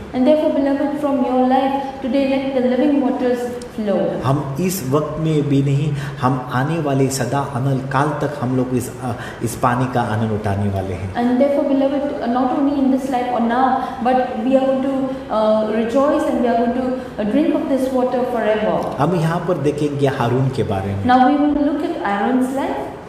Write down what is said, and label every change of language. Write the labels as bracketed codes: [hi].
[en] And therefore, beloved, from your life today, let the living waters flow. [hi] हम इस वक्त में भी नहीं, हम आने वाले सदा अनल काल तक हम लोग इस पानी का आनंद उठाने वाले हैं। [en] And therefore, beloved, not only in this life or now, but we are going to rejoice and we are going to drink of this water forever. [hi] हम यहाँ पर देखेंगे हारून के बारे में। [en] Now we will look at Aaron's life.